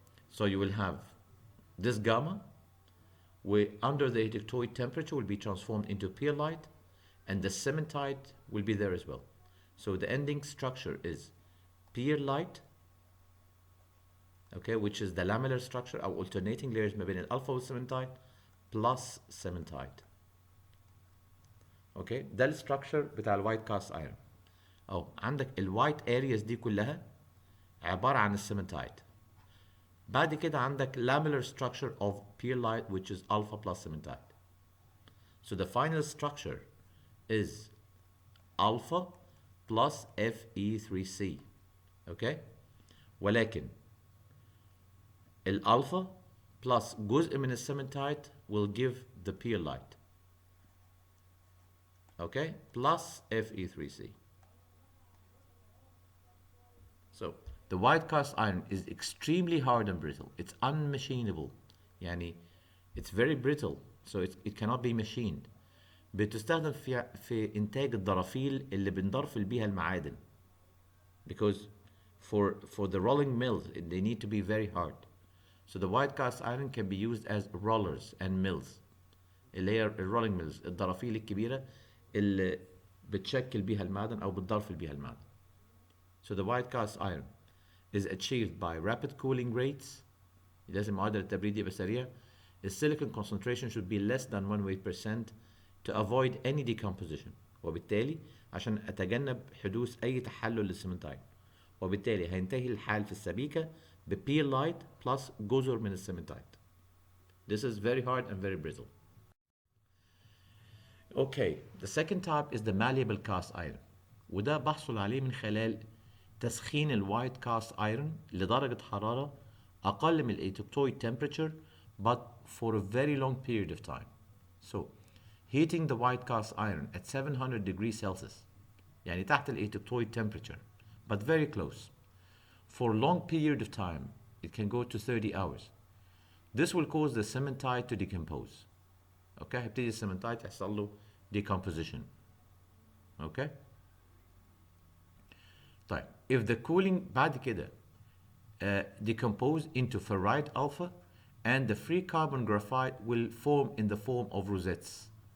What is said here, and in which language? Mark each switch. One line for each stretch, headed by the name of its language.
English: So you will have this gamma, where under the atotoid temperature will be transformed into pearlite, and the cementite will be there as well. So the ending structure is pearlite, okay, which is the lamellar structure or alternating layers
Arabic: ما بين الالفا والcementite
English: plus cementite.
Arabic: Okay, ده الستراكشر بتاع الوايت كاست ايرون. او عندك الوايت ارياز دي كلها عباره عن السيمنتايت. بعد كده عندك
English: lamellar structure of pearlite, which is alpha plus cementite. So the final structure is alpha plus Fe3C. Okay?
Arabic: ولكن الالفا plus جزء من السيمنتايت
English: will give the pearlite. okay, plus Fe3C. So the white cast iron is extremely hard and brittle. It's unmachinable.
Arabic: يعني
English: it's very brittle, so it cannot be machined.
Arabic: بتستخدم في إنتاج الضرافيل اللي بنضرفل بيها المعادن.
English: Because for the rolling mills, they need to be very hard. So the white cast iron can be used as rollers and mills.
Arabic: اللي هي الرولينج ميلز، الضرافيل الكبيرة اللي بتشكل بيها المعدن أو بتضرفل بيها المعدن.
English: So the white cast iron is achieved by rapid cooling rates.
Arabic: لازم معدل التبريد يبقى سريع.
English: The silicon concentration should be less than 1% to avoid any decomposition.
Arabic: وبالتالي عشان أتجنب حدوث أي تحلل للسمنتايت. وبالتالي هينتهي الحال في السبيكة ببيل لايت plus جزر من السمنتايت.
English: This is very hard and very brittle. Okay, the second type is the malleable cast iron.
Arabic: وده بحصل عليه من خلال تسخين الوايت كاست ايرون لدرجة حرارة أقل من الأيتوبتويد
English: temperature but for a very long period of time. So, heating the white cast iron at 700 degrees Celsius
Arabic: يعني تحت الأيتوبتويد
English: temperature but very close for a long period of time, it can go to 30 hours. This will cause the cementite to decompose.
Arabic: Okay, هيبتدي السمنتايت يحصل له decomposition.
English: Okay.
Arabic: طيب
English: if the cooling
Arabic: بعد كده
English: decompose into ferrite alpha and the free carbon graphite will form in the form of rosettes.